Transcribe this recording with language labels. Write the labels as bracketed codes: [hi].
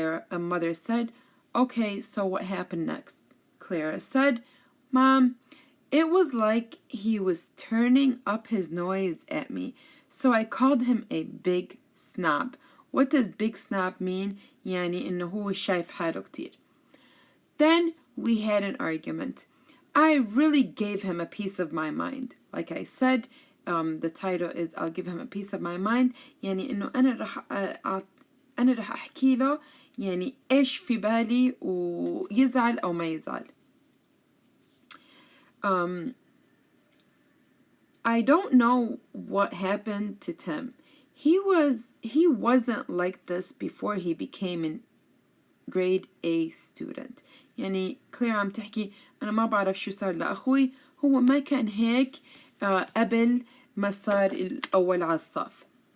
[en] Mother said, okay, so what happened next? Clara said, Mom, it was like he was turning up his nose at me, so I called him a big snob. What does big snob mean? [ar] يعني إنه هو شايف حاله كتير. [en] Then we had an argument. I really gave him a piece of my mind. Like I said, the title is I'll give him a piece of my mind. [ar] يعني إنه أنا رح أحكي له يعني إيش في بالي ويزعل أو ما يزعل. [en] I don't know what happened to Tim. He wasn't like this before he became a grade A student. [ar] يعني كلير عم تحكي أنا ما بعرف شو صار لأخوي، هو ما كان هيك قبل ما صار الأول على الصف.